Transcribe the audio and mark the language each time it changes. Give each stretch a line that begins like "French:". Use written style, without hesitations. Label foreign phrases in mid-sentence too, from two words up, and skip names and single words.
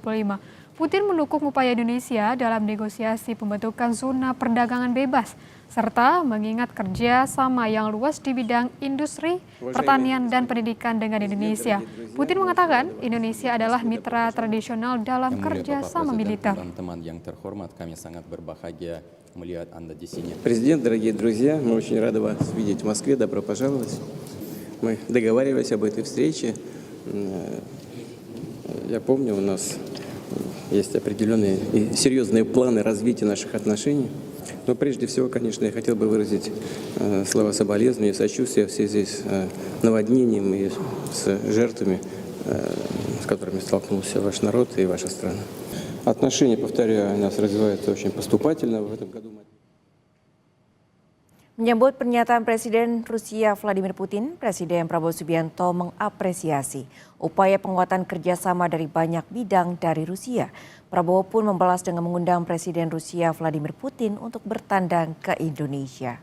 Indonesian: Putin mendukung upaya Indonesia dalam negosiasi pembentukan zona perdagangan bebas, serta mengingat kerja sama yang luas di bidang industri, pertanian, dan pendidikan dengan Indonesia. Putin mengatakan Indonesia adalah mitra tradisional dalam kerja sama militer. Teman-teman yang terhormat, kami sangat berbahagia melihat Anda di sini.
Russian: Президент, дорогие друзья, мы очень рады вас видеть в Москве. Добро пожаловать. Мы договаривались об этой встрече. Я помню, у нас есть определенные и серьезные планы развития наших отношений. Но прежде всего, конечно, я хотел бы выразить слова соболезнования и сочувствия в связи с наводнением и с жертвами, с которыми столкнулся ваш народ и ваша страна. Отношения, повторяю, у нас развиваются очень поступательно в этом году.
Indonesian: Menyambut pernyataan Presiden Rusia Vladimir Putin, Presiden Prabowo Subianto mengapresiasi upaya penguatan kerjasama dari banyak bidang dari Rusia. Prabowo pun membalas dengan mengundang Presiden Rusia Vladimir Putin untuk bertandang ke Indonesia.